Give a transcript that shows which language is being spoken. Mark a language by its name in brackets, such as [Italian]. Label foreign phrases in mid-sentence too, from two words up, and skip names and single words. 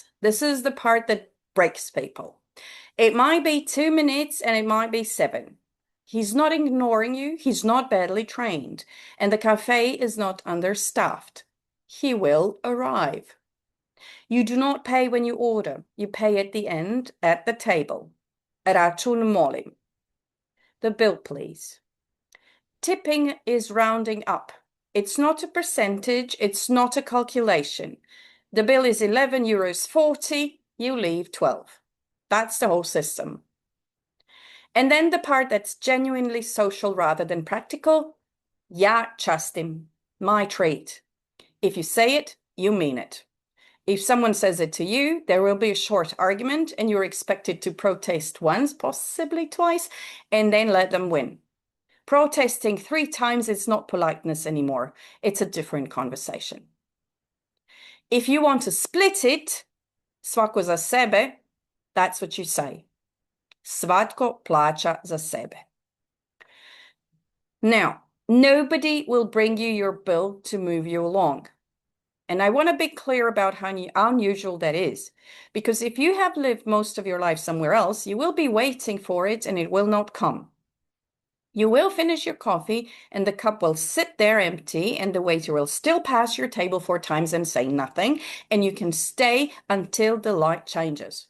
[English] This is the part that breaks people. It might be 2 minutes and it might be 7. He's not ignoring you. He's not badly trained. And the cafe is not understaffed. He will arrive. You do not pay when you order. You pay at the end, at the table. [Croatian] Račun molim. [English] The bill, please. Tipping is rounding up. It's not a percentage. It's not a calculation. The bill is €11.40. you leave 12. That's the whole system. And then the part that's genuinely social rather than practical, [Croatian] ja častim, [English] my treat. If you say it, you mean it. If someone says it to you, there will be a short argument and you're expected to protest once, possibly twice, and then let them win. Protesting 3 times is not politeness anymore. It's a different conversation. If you want to split it, [Serbian] svako za sebe, [English] that's what you say. [Croatian] Svatko plaća za sebe. [English] Now, nobody will bring you your bill to move you along. And I want to be clear about how unusual that is. Because if you have lived most of your life somewhere else, you will be waiting for it and it will not come. You will finish your coffee and the cup will sit there empty and the waiter will still pass your table 4 times and say nothing, and you can stay until the light changes.